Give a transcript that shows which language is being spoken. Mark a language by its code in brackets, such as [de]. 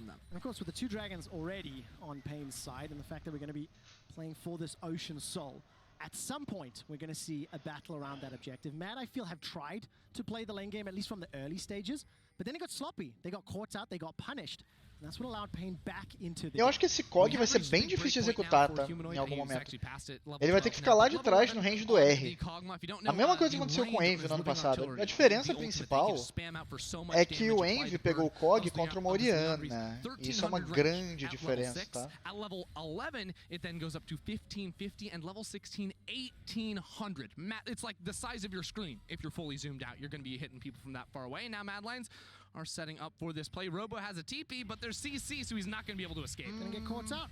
[en] And of course, with the two dragons already on Pain's side, and the fact that we're going to be playing for this Ocean Soul, at some point we're going to see a battle around that objective. Mad, I feel, have tried to play the lane game, at least from the early stages, but then it got sloppy. They got caught out, they got punished. And that's what allowed Pain back into the [pt] Eu acho que esse COG vai ser bem difícil de executar, tá? Em algum momento. Ele vai ter que ficar lá de trás no range do R. A mesma coisa que aconteceu com o Envy no ano passado. A diferença principal é que o Envy pegou o COG contra uma Orianna. Isso é uma grande diferença, tá? [en] At level 11, it then goes up to 1550, and level 16, 1800. It's like the size of your screen. If you're fully zoomed out, you're going to be hitting people from that far away. Now Madlines are setting up for this play. Robo has a TP, but there's CC, so he's not going to be able to escape. Gonna get caught out.